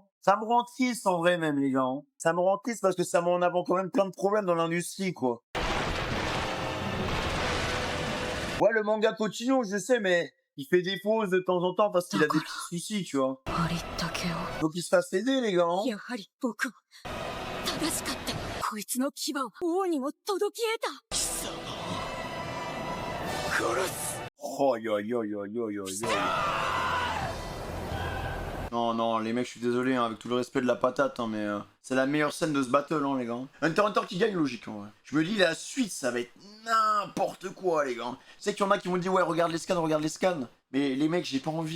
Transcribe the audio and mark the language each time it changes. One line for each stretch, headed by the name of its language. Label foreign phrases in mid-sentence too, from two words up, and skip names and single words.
French: Ça me rend triste, en vrai, même, les gars. Hein. Ça me rend triste parce que ça met en avant quand même plein de problèmes dans l'industrie, quoi. Ouais, le manga continue, je sais, mais il fait des pauses de temps en temps parce qu'il a des petits soucis, tu vois. Donc il se fasse aider, les gars. Hein.
Japanese: やはり僕は正しかった。こいつの牙を王にも届き得た。貴様殺す。 Oh, yo, yo, yo, yo, yo, yo.
French: Non, non, les mecs, je suis désolé, hein, avec tout le respect de la patate, hein, mais c'est la meilleure scène de ce battle, hein, les gars. Hunter x Hunter qui gagne, logique, en vrai. Je me dis, la suite, ça va être n'importe quoi, les gars. Je sais qu'il y en a qui vont dire, ouais, regarde les scans. Mais les mecs, j'ai pas envie.